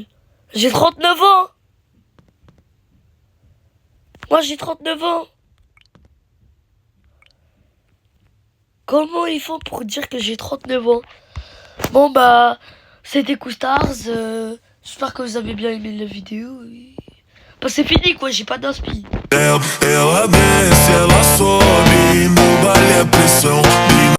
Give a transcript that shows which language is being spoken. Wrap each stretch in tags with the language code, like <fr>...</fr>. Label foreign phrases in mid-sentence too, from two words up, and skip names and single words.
<fr>J'ai 39 ans. Moi j'ai 39 ans. Comment ils font pour dire que j'ai 39 ans? Bon bah, c'était Koustars. J'espère que vous avez bien aimé la vidéo. Bah c'est fini quoi, j'ai pas d'inspi.</fr> <pt>Ela desce, ela sobe, no baile a pressão.</pt>